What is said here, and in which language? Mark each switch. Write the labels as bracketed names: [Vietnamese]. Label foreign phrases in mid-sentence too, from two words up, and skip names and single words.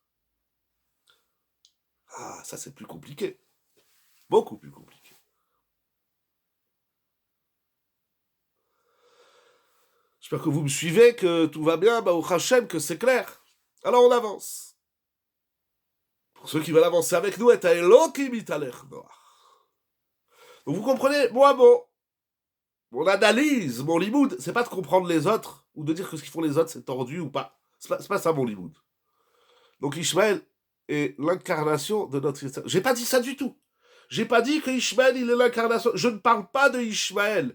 [French] Ah, ça c'est plus compliqué, beaucoup plus compliqué. J'espère que vous me suivez, que tout va bien, au Hachem, que c'est clair. Alors on avance. Pour ceux qui veulent avancer avec nous, [Hebrew] את אלהים התהלך נח. [French] Donc vous comprenez, moi, mon analyse, mon limoud, c'est pas de comprendre les autres, ou de dire que ce qu'ils font les autres, c'est tordu ou pas. C'est pas ça mon limoud. Donc Ishmaël est l'incarnation de notre... J'ai pas dit ça du tout. J'ai pas dit que Ishmaël, il est l'incarnation. Je ne parle pas de Ishmaël.